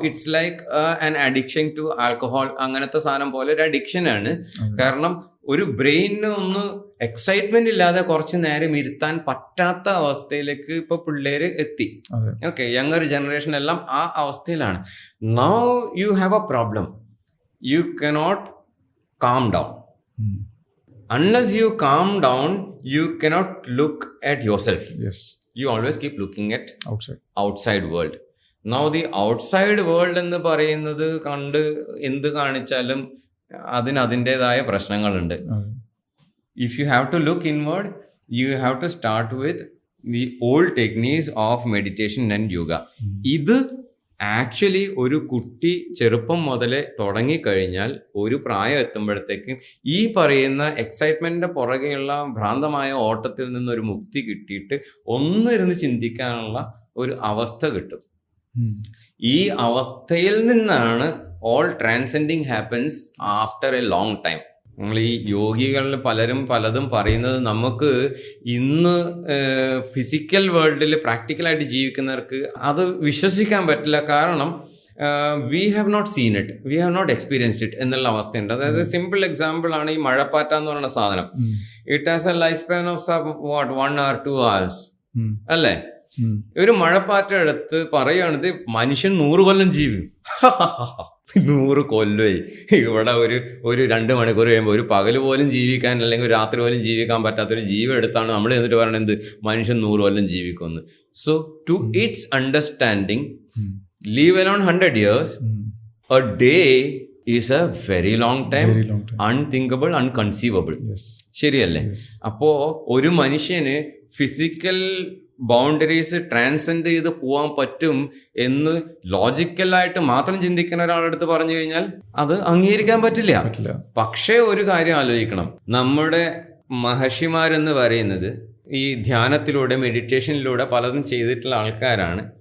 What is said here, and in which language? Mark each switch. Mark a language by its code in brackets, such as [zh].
[en] It's like an addiction to alcohol. [ml] അങ്ങനത്തെ സാധനം പോലെ ഒരു അഡിക്ഷൻ ആണ്. കാരണം ഒരു ബ്രെയിനിന് ഒന്ന് എക്സൈറ്റ്മെന്റ് ഇല്ലാതെ കുറച്ച് നേരം ഇരുത്താൻ പറ്റാത്ത അവസ്ഥയിലേക്ക് ഇപ്പൊ പിള്ളേര് എത്തി. ഓക്കെ, യങ്ങർ ജനറേഷൻ എല്ലാം ആ അവസ്ഥയിലാണ്. [en] Now you have a problem. You cannot calm down. Unless you calm down, you cannot look at yourself. Yes. You always keep looking at outside world. Now the outside world [ml] എന്ന് പറയുന്നത് കണ്ട് എന്ത് കാണിച്ചാലും അതിന് അതിൻ്റെതായ പ്രശ്നങ്ങളുണ്ട്. [en] If you have to look inward, you have to start with the old techniques of meditation and yoga. [ml] ഇത് actually ഒരു കുട്ടി ചെറുപ്പം മുതലേ തുടങ്ങിക്കഴിഞ്ഞാൽ ഒരു പ്രായം എത്തുമ്പോഴത്തേക്കും ഈ പറയുന്ന എക്സൈറ്റ്മെന്റിന്റെ പുറകെയുള്ള ഭ്രാന്തമായ ഓട്ടത്തിൽ നിന്നൊരു മുക്തി കിട്ടിയിട്ട് ഒന്നിരുന്ന് ചിന്തിക്കാനുള്ള ഒരു അവസ്ഥ കിട്ടും. ഈ അവസ്ഥയിൽ നിന്നാണ് [en] All transcending happens after a long time. [ml] നമ്മൾ ഈ യോഗികളിൽ പലതും പറയുന്നത് നമുക്ക് ഇന്ന് ഫിസിക്കൽ വേൾഡിൽ പ്രാക്ടിക്കലായിട്ട് ജീവിക്കുന്നവർക്ക് അത് വിശ്വസിക്കാൻ പറ്റില്ല. [en] കാരണം we have not seen it, we have not experienced it [ml] എന്നുള്ള അവസ്ഥയുണ്ട്. അതായത് സിമ്പിൾ എക്സാമ്പിൾ ആണ് ഈ മഴപ്പാറ്റ എന്ന് പറയുന്ന സാധനം. [en] it has a life span of 1 or 2 hours [ml] അല്ലേ? ഒരു മഴപ്പാറ്റ എടുത്ത് പറയുകയാണിത് മനുഷ്യൻ 100 കൊല്ലം ജീവിക്കും. 100 കൊല്ലമായി ഇവിടെ ഒരു 2 മണിക്കൂർ കഴിയുമ്പോൾ ഒരു പകല് പോലും ജീവിക്കാൻ അല്ലെങ്കിൽ ഒരു രാത്രി പോലും ജീവിക്കാൻ പറ്റാത്തൊരു ജീവൻ എടുത്താണ് നമ്മൾ എന്നിട്ട് പറയണത് മനുഷ്യൻ 100 കൊല്ലം ജീവിക്കുമെന്ന്. So to [en] Its understanding, leave alone 100 years, a day is a very long time, unthinkable, unconceivable. [ml] ശരിയല്ലേ? അപ്പോ ഒരു മനുഷ്യന് ഫിസിക്കൽ ബൗണ്ടറീസ് ട്രാൻസെൻഡ് ചെയ്ത് പോകാൻ പറ്റും എന്ന് ലോജിക്കലായിട്ട് മാത്രം ചിന്തിക്കുന്ന ഒരാളെടുത്ത് പറഞ്ഞു കഴിഞ്ഞാൽ അത് അംഗീകരിക്കാൻ പറ്റില്ല. പക്ഷേ ഒരു കാര്യം ആലോചിക്കണം, നമ്മുടെ മഹർഷിമാരെന്ന് പറയുന്നത് ഈ ധ്യാനത്തിലൂടെ മെഡിറ്റേഷനിലൂടെ പലതും ചെയ്തിട്ടുള്ള ആൾക്കാരാണ്.